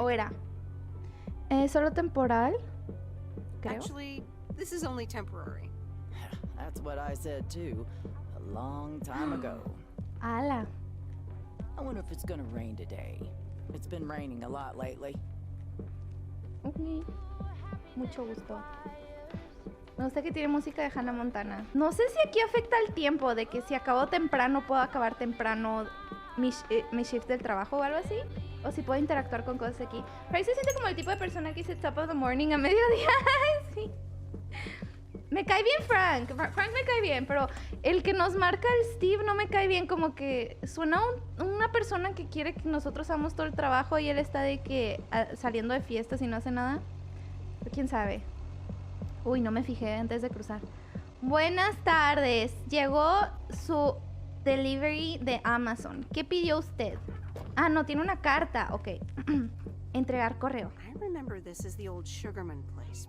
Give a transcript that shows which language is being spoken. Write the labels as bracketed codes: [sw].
[es] ¿O era? ¿Solo temporal? Creo. [en] Actually, this is only temporary. That's what I said too, a long time ago. Ala. I wonder if it's gonna rain today. It's been raining a lot lately. [es] Ok. Mucho gusto. Me gusta que tiene música de Hannah Montana. No sé si aquí afecta el tiempo, de que si acabo temprano puedo acabar temprano mi shift del trabajo o algo así. O si puedo interactuar con cosas aquí. Frank se siente como el tipo de persona que dice [en] top of the morning [es] a mediodía. Sí. Me cae bien Frank. Frank me cae bien, pero el que nos marca el Steve no me cae bien. Como que suena una persona que quiere que nosotros hagamos todo el trabajo y él está de que saliendo de fiestas y no hace nada. Pero quién sabe. Uy, no me fijé antes de cruzar. Buenas tardes. Llegó su delivery de Amazon. ¿Qué pidió usted? Ah, no, tiene una carta. Ok. Entregar correo. [en] I remember this as the old Sugarman place.